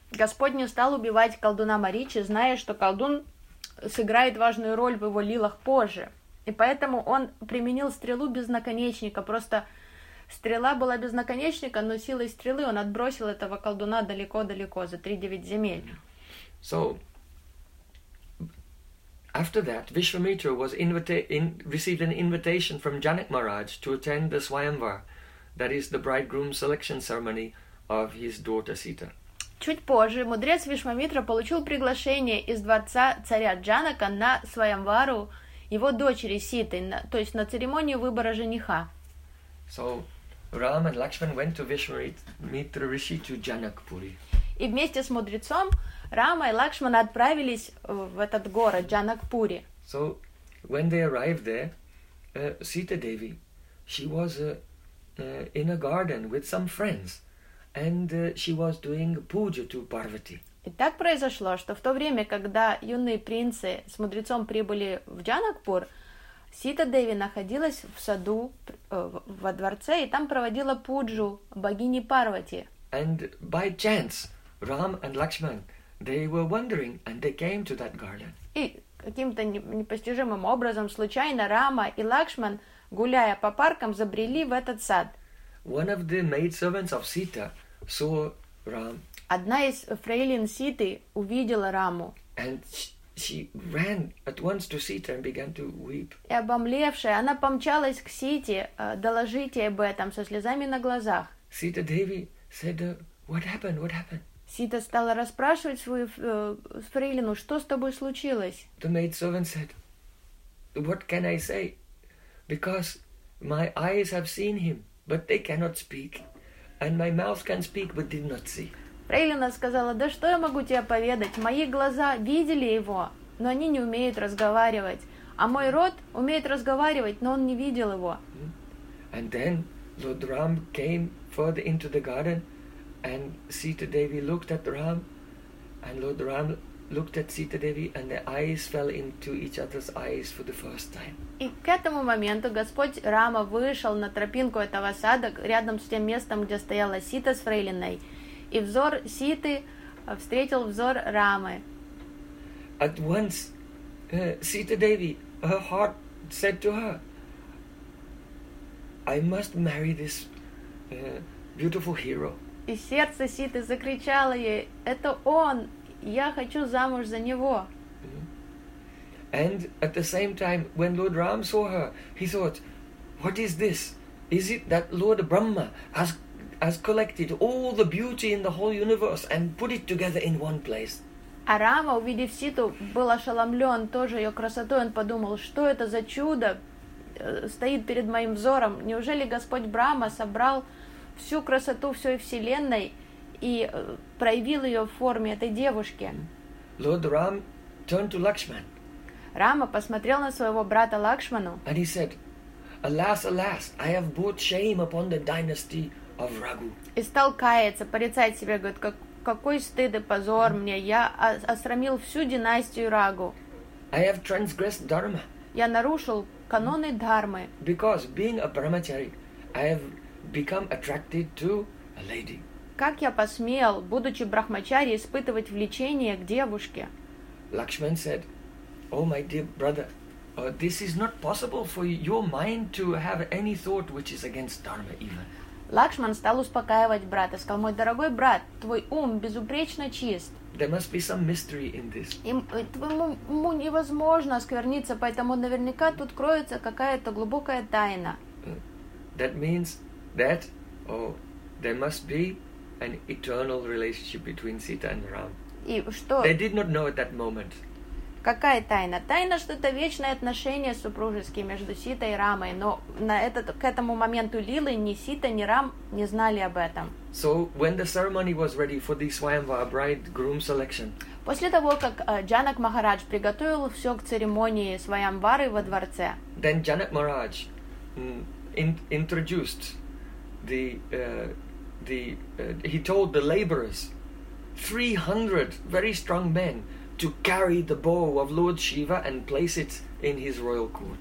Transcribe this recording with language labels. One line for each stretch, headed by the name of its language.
Russian: Господь не стал убивать колдуна Маричи, зная, что колдун сыграет важную роль в его лилах позже. И поэтому он применил стрелу без наконечника. Просто стрела была без наконечника, но силой стрелы он отбросил этого колдуна далеко-далеко, за 3-9 земель.
English: So, after that, Vishwamitra was received an invitation from Janak Maharaj to attend the Swayamvar, that is the bridegroom selection ceremony of his daughter Sita.
Russian: Чуть позже мудрец Вишвамитра получил приглашение из дворца царя Джанака на Свайамвару его дочери Ситы, то есть на церемонию выбора жениха.
English: So, Ram and Lakshman went to Vishwamitra Rishi to Janakpuri.
Russian: И вместе с мудрецом Рама и Лакшмана отправились в этот город Джанакпури.
English: So, when they arrived there, Sita Devi, she was in a garden with some friends, and she was doing puja to Parvati.
Russian: И так произошло, что в то время, когда юные принцы с мудрецом прибыли в Джанакпур, Сита Деви находилась в саду во дворце и там проводила пуджу богини Парвати.
English: And by chance, Ram and Lakshman, they were wandering and they came to that garden.
Russian: И каким-то непостижимым образом случайно Рама и Лакшман, гуляя по паркам, забрели в этот сад.
English: One of the maidservants of Sita saw Ram.
Russian: Одна из фрейлин Ситы увидела Раму.
English: And she ran at once to Sita and began to weep.
Russian: И обомлевшая, она помчалась к Сите доложить ей об этом со слезами на глазах.
English: Sita Devi said, "What happened? What happened?"
Russian: Сита стала расспрашивать свою фрейлину, что с тобой случилось.
English: The maidservant said, "What can I say? Because my eyes have seen him, but they cannot speak, and my mouth can speak, but did not see."
Russian: Фрейлина сказала, да что я могу тебе поведать? Мои глаза видели его, но они не умеют разговаривать. А мой рот умеет разговаривать, но он не видел его.
English: And then Lord Ram came further into the garden, and Sita Devi looked at Ram, and Lord Ram looked at Sita Devi, and their eyes fell into each other's eyes for the first time.
Russian: И к этому моменту Господь Рама вышел на тропинку этого сада, рядом с тем местом, где стояла Сита с фрейлиной, и взор Ситы встретил взор Рамы.
English: At once, Sita Devi, her heart said to her, "I must marry this beautiful hero."
Russian: И сердце Ситы закричало ей: "Это он! Я хочу замуж за него!"
English: And at the same time, when Lord Ram saw her, he thought, "What is this? Is it that Lord Brahma has collected all the beauty in the whole universe and put it together in one place?"
Russian: А Рама, увидев Ситу, был ошеломлен тоже ее красотой. Он подумал, что это за чудо стоит перед моим взором? Неужели Господь Брама собрал всю красоту всей вселенной и проявил ее в форме этой девушки?
English: Lord Ram turned to Lakshman.
Russian: Рама посмотрел на своего брата Лакшману.
English: And he said, "Alas, alas, I have brought shame upon the dynasty of Raghu."
Russian: И стал каяться, порицать себя, говорит, какой стыд и позор мне, я осрамил всю династию Рагу.
English: I have transgressed dharma.
Russian: Я нарушил каноны дхармы.
English: Because being a brahmachari, I have become attracted to a lady.
Russian: Как я посмел, будучи брахмачари, испытывать влечение к девушке?
English: Lakshman said, "Oh, my dear brother, this is not possible for your mind to have any thought which is against dharma even."
Russian: Лакшман стал успокаивать брата, сказал: "Мой дорогой брат, твой ум безупречно чист.
English: There must be some mystery in this."
Russian: И твоему уму невозможно оскверниться, поэтому наверняка тут кроется какая-то глубокая тайна.
English: That means that, there must be an eternal relationship between Sita and Ram.
Russian: И что?
English: They did not know at that moment.
Russian: Какая тайна? Тайна, что это вечное отношение супружеские между Ситой и Рамой, но к этому моменту Лилы ни Сита, ни Рам не знали об этом.
English: So, when the ceremony was ready for the Swayamvara bride-groom selection.
Russian: После того, как Джанак Махарадж приготовил все к церемонии Свайамвары во дворце.
English: Then Janak Maharaj introduced he told the laborers, 300 very strong men, to carry the bow of Lord Shiva and place it in his royal court.